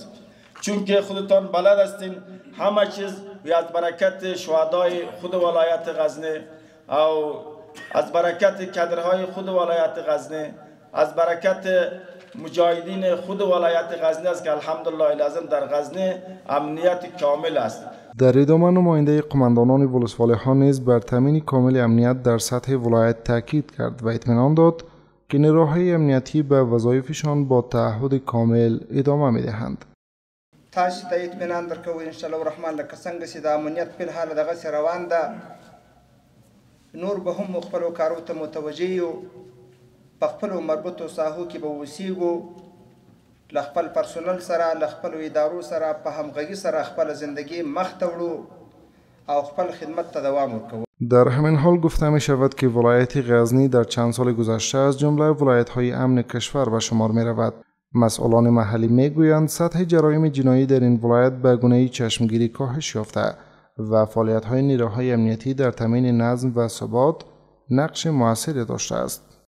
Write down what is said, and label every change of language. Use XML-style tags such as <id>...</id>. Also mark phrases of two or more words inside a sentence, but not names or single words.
<fa>چون که خودتان بلد هستین همه چیز از برکت شهدای خود ولایت غزنی او از برکت کادرهای خود ولایت غزنی از برکت مجاهدین خود ولایت غزنی است که الحمدلله لازم در غزنی امنیت کامل است. در ادامه نماینده قماندانان ولسوالی‌ها نیز بر تامین کامل امنیت در سطح ولایت تاکید کرد و اطمینان داد که نیروهای امنیتی به وظایفشان با تعهد کامل ادامه می‌دهند.</fa> <ps>تاسو ته اطمینان درکوو</ps> <ar>ان شاء الله الرحمن</ar> <ps>لکه څنګه چې د امنیت په حال دغه روان ده نور به هم خپل کارو ته متوجه یو په خپل مربوطو ساحو کې به وسیګو ل خپل پرسونل سره ل خپل ادارو سره په همغږي سره خپل زندگی مخ ته وړو او خپل خدمت ته دوام ورکوو.</ps> <fa>در همین حال گفته می شود که ولایت غزنی در چند سال گذشته از جمله ولایت‌های امن کشور به شمار می رود. مسئولان محلی می گویند سطح جرایم جنایی در این ولایت به گونه‌ای چشمگیری کاهش یافته و فعالیت‌های نیروهای امنیتی در تامین نظم و ثبات نقش موثری داشته است.</fa>